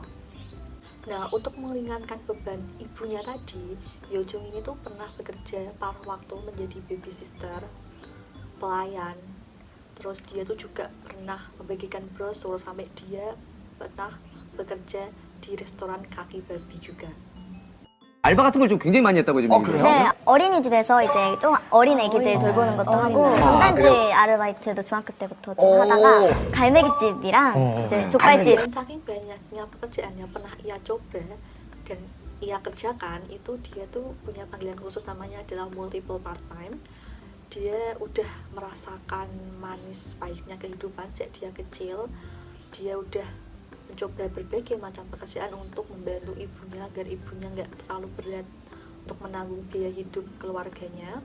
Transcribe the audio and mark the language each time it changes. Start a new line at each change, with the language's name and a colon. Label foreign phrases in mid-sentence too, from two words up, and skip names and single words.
Indonesian: Nah, untuk meringankan beban ibunya tadi, Yeojung ini tuh pernah bekerja paruh waktu menjadi
English: baby sister,
Indonesian: pelayan, terus dia tuh juga pernah membagikan brosur, sampai dia pernah bekerja di restoran kaki babi juga.
Korean: 알바 같은 걸 좀 굉장히 많이 했다고 지금. 그래요? 네, 어린이집에서 이제 좀 어린 애기들 돌보는 것도 하고 전단지 아르바이트도 중학교 때부터 좀 하다가 갈매기집이랑 이제 족발집.
Indonesian: Dan saking banyaknya pekerjaan yang pernah ia coba dan ia kerjakan, itu dia tuh punya panggilan khusus, namanya adalah
English: multiple part time.
Indonesian: Dia udah merasakan manis pahitnya kehidupan sejak dia kecil. Dia udah mencoba berbagai macam pekerjaan untuk membantu ibunya agar ibunya nggak terlalu berat untuk menanggung biaya hidup keluarganya.